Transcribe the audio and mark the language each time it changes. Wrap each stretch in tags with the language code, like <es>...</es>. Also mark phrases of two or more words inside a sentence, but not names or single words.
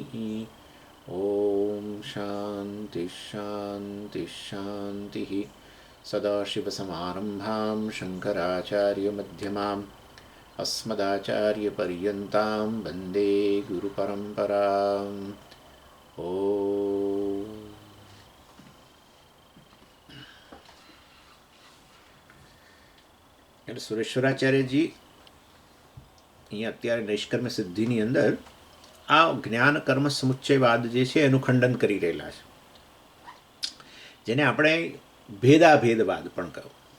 <sa>ॐ शान्तिः शान्तिः शान्तिः। सदाशिवसमारम्भां शङ्कराचार्यमध्यमाम् अस्मदाचार्यपर्यन्तां वन्दे गुरुपरम्पराम्।</sa> <gu>ॐ એટલે સુરેશ્વરાચાર્યજી અહીંયા અત્યારે નૈષ્કર્મ સિદ્ધિની અંદર આ જ્ઞાન કર્મ સમુચ્ચયવાદ જે છે એનું ખંડન કરી રહેલા છે, જેને આપણે ભેદાભેદવાદ પણ કહ્યું.</gu>